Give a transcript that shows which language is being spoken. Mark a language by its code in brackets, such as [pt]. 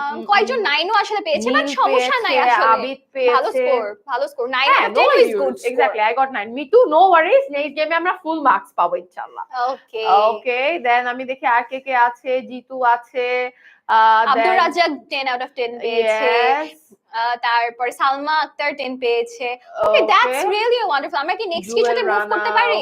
[bn] কয়জন 9ও আসলে পেয়েছে, বাট সমস্যা নাই আসলে। আবিদ পেয়েছে [en] ভালো score 9 out of 10 is good score. Exactly, I got 9. Me too, no worries. [bn] Next গেমে আমরা ফুল মার্কস পাবো ইনশাআল্লাহ। ওকে দেন আমি দেখি আর কে কে আছে। জিতু আছে, আব্দুর রাজ্জাক 10 out of 10 পেয়েছে, তারপর সালমা আক্তার 10 পেয়েছে। [en] Okay that's really wonderful. [bn] আমরা কি নেক্সট কিছুতে মুভ করতে পারি?